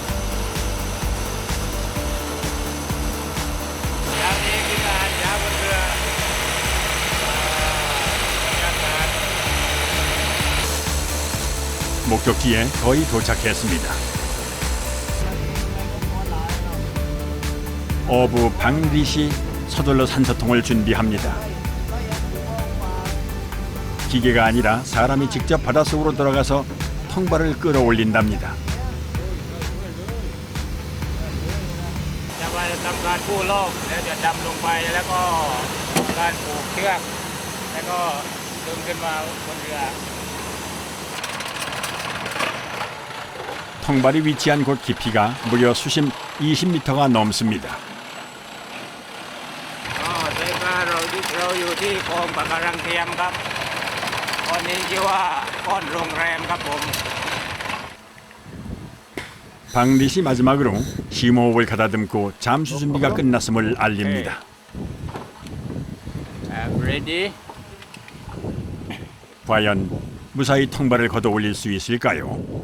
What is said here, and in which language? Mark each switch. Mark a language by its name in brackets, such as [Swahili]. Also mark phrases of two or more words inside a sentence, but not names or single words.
[Korean] 목적지에 거의 도착했습니다. 어부 방리시 서둘러 산소통을 준비합니다. 기계가 아니라 사람이 직접 바닷속으로 들어가서 통발을 끌어올린답니다. [Thai] ทำการกู้โลกแล้วจะดำลงไปแล้วก็การผูกเชือกแล้วก็ดึงขึ้นมาบนเรือ [Korean] 통발이 위치한 곳 깊이가 무려 수심 20m가 넘습니다. [Thai] ใช่ค่ะเราอยู่ที่คลองปะการังเทียมครับตอนนี้ชื่อว่าก้อนโรงแรมครับผม [Korean] 방리시 마지막으로 심호흡을 가다듬고 잠수 준비가 끝났음을 알립니다. Ready? 과연 무사히 통발을 걷어 올릴 수 있을까요?